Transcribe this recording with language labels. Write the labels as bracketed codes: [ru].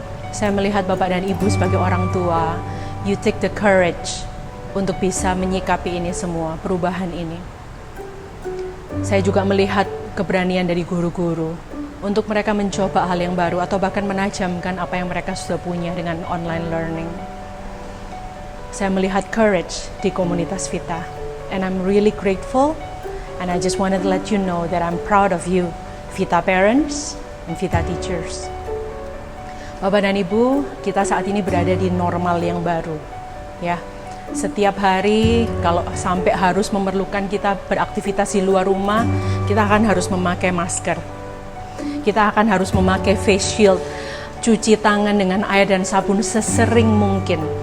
[id] Saya melihat Bapak dan Ibu sebagai orang tua, [en] you take the courage [id] untuk bisa menyikapi ini semua, perubahan ini. Saya juga melihat keberanian dari guru-guru untuk mereka mencoba hal yang baru atau bahkan menajamkan apa yang mereka sudah punya dengan online learning. Saya melihat courage di komunitas Vita, [en] and I'm really grateful, and I just wanted to let you know that I'm proud of you, Vita parents and Vita teachers. [id] Bapak dan Ibu, kita saat ini berada di normal yang baru, ya. Setiap hari, kalau sampai harus memerlukan kita beraktivitas di luar rumah, kita akan harus memakai masker. Kita akan harus memakai face shield, cuci tangan dengan air dan sabun sesering mungkin.